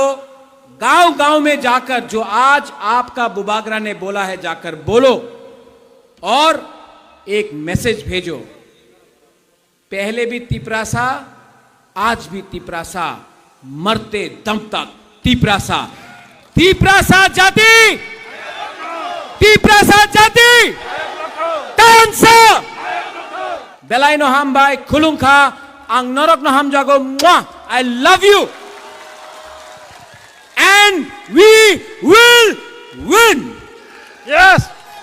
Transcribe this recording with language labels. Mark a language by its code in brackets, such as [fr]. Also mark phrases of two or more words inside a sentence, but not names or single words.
[hi] गांव गांव में जाकर जो आज आपका बुबागरा ने बोला है, जाकर बोलो और एक मैसेज भेजो। पहले भी तिपरासा, आज भी तिपरासा, मरते दम तक तिपरासा। तिपरासा जाति, तिपरासा जाति, [trp] tansa Belai no hambai kulungka ang norok no hamjago mwah. [en] I love you and we will win. Yes.